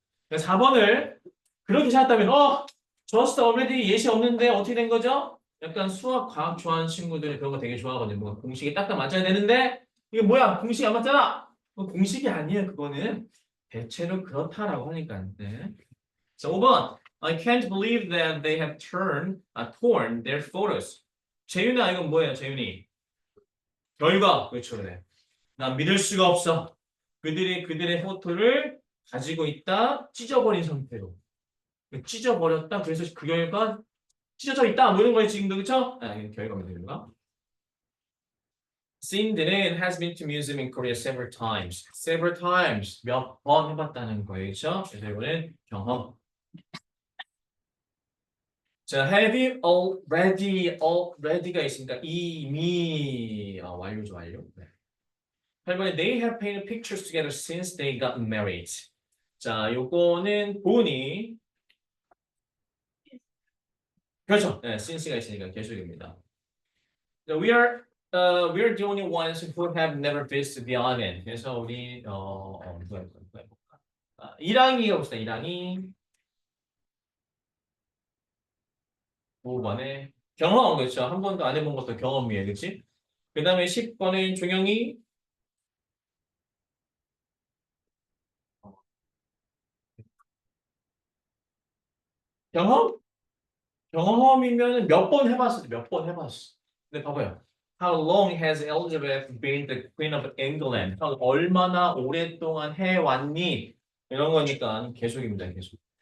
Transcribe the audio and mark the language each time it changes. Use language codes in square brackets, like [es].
[ko] 4번을 그렇게 찾았다면 just already 예시 없는데 어떻게 된 거죠? 약간 수학, 과학 좋아하는 친구들이 그런 거 되게 좋아하거든요. 뭐 공식이 딱딱 맞아야 되는데 이게 뭐야? 공식이 안 맞잖아. 공식이 아니에요. 그거는 대체로 그렇다라고 하니까. 네. 자, 5번. [en] I can't believe that they have torn their photos. [ko] 재윤아, 이건 뭐예요, 재윤이? 결과. 그렇죠, 그래. 난 믿을 수가 없어. 그들의 포토를 가지고 있다, 찢어버린 상태로. 찢어버렸다. 그래서 그 결과 찢어져 있다. 뭐 이런 거예요, 지금도 그쵸? 이게 결과입니다, 결과. [en] Cindy는 has been to museum in Korea several times. Several times. [ko] 몇 번 해봤다는 거예요, 그쵸? 그래서 이거는 경험. 자, have you already가 있으니까 이미 완료죠, 완료. 네. [en] 8번에 they have painted pictures together since they got married. [ko] 자, 요거는 본이 그렇죠. 네, since가 있으니까 계속입니다. [en] So we are the only ones who have never visited the island. [ko] 그래서 우리 누가 해볼까? 이랑이가 봅시다. 이랑이 5번에 경험 그렇죠. 한 번도 안 해본 것도 경험이에요, 그렇지? 그 다음에 10번에 종영이 경험? 경험이면 몇 번 해봤어, 몇 번 해봤어. 근데 봐봐요. [en] How long has Elizabeth been the Queen of England? [ko] 얼마나 오랫동안 해왔니? 이런 거니까 계속입니다, 계속.